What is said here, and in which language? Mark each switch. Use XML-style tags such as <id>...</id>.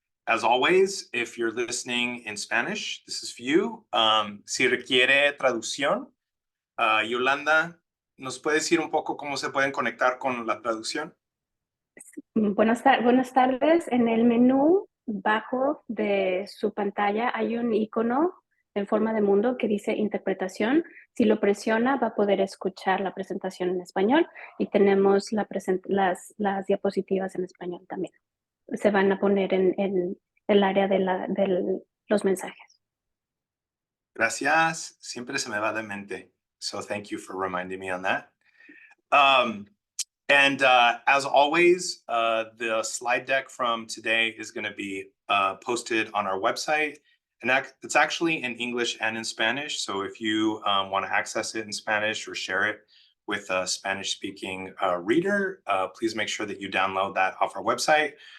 <en>As always, if you're listening in Spanish, this is for you.</en> <es>Si requiere traducción, Yolanda, ¿nos puede decir un poco cómo se pueden conectar con la traducción? Buenas tardes. En el menú bajo de su pantalla hay un icono en forma de mundo que dice interpretación. Si lo presiona va a poder escuchar la presentación en español y tenemos las diapositivas en español también. Se van a poner en el área de los mensajes. Gracias. Siempre se me va de mente.</es> <en>So thank you for reminding me on that. And as always, the slide deck from today is going to be posted on our website. And it's actually in English and in Spanish. So if you want to access it in Spanish or share it with a Spanish-speaking reader, please make sure that you download that off our website.</en>